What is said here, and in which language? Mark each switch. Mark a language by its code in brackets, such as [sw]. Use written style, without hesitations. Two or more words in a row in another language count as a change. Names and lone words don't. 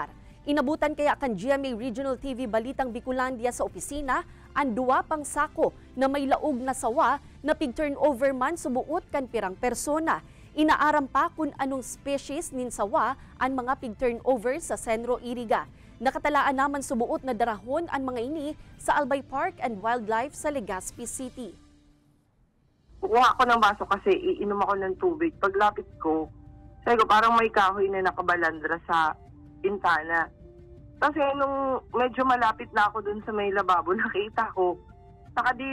[bik] Inabutan kaya kan GMA Regional TV Balitang Bicolandia sa opisina ang duwa pang sako na may laog na sawa na pig turnover man subuot kan pirang persona. Inaaram pa kung anong species nin sawa ang mga pig turnover sa Senro Iriga. Nakatalaan naman subuot na darahon ang mga ini sa Albay Park and Wildlife sa Legazpi City. [tl] Kukuha ako ng baso kasi iinom ako ng tubig. Paglapit ko, sabi ko parang may kahoy na nakabalandra sa bintana. Kasi nung medyo malapit na ako dun sa may lababo, nakita ko, nakadila siya.